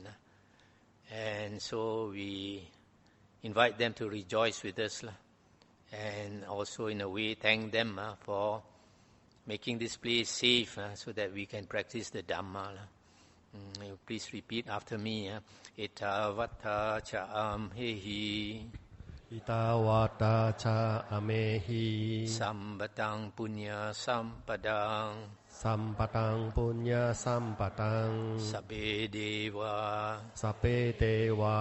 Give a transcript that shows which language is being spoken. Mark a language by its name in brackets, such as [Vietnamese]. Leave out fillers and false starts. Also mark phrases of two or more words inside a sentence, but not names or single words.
[English] And so we invite them to rejoice with us. And also in a way thank them for making this place safe so that we can practice the Dhamma. Please repeat after me. [Pali] Etavata cha amhehi Itawata cha amehi Sambatang punya sampadang สัมปตังปุญญาสัมปตัง Sabbe deva สัพเพเทวา